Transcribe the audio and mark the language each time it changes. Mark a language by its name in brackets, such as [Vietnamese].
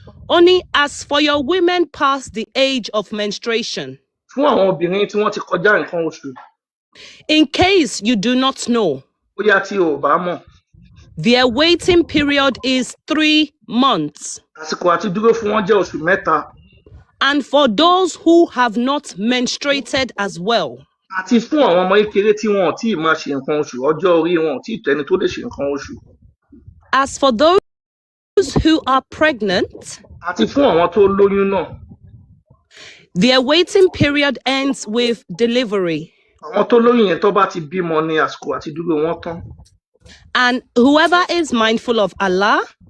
[Yoruba] Ó ní [English] as for your women past the age of menstruation. [Yoruba] Fún àwọn obìnrin tí wọ́n ti kọjá nǹkan oṣù. [English] In case you do not know. [Yoruba] Bóyá tí o bá mọ̀. [English] Their waiting period is 3 months. [Yoruba] Àsìkò àti dúró fún wọn jẹ́ oṣù mẹ́ta. [English] And for those who have not menstruated as well. [Yoruba] Àti fún àwọn ọmọ kékeré tí wọn ò tí ì máa ṣe nǹkan oṣù ọjọ́ orí wọn ò tí ì tẹ́ni tó lè ṣe nǹkan oṣù. [English] As for those who are pregnant. [Yoruba] Àti fún àwọn tó lóyún náà. [English] Their waiting period ends with delivery. [Yoruba] Àwọn tó lóyún yẹn tó bá ti bímọ ní àsìkò àti dúró wọn tán. [English] And whoever is mindful of Allah,